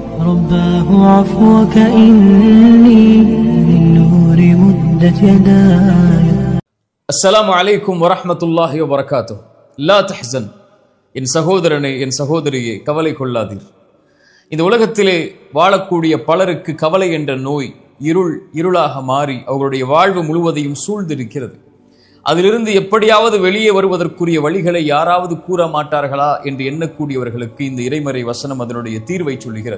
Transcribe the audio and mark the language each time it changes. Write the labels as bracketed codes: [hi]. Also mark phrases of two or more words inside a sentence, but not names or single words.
[ar] رباه عفوك إني للنور مدت يداي. السلام عليكم ورحمة الله وبركاته. لا تحزن. [ta] என் சகோதரனே, என் சகோதரியே, கவலை கொள்ளாதீர். இந்த உலகத்திலே வாழக்கூடிய பலருக்கு கவலை என்ற நோய் இருளாக மாறி அவர்களுடைய வாழ்வு முழுவதையும் சூழ்ந்திருக்கிறது. அதிலிருந்து எப்படியாவது வெளியே வருவதற்குரிய வழிகளை யாராவது கூற மாட்டார்களா என்று எண்ணக்கூடியவர்களுக்கு இந்த இறைமறை வசனம் அதனுடைய தீர்வை சொல்லுகிறது.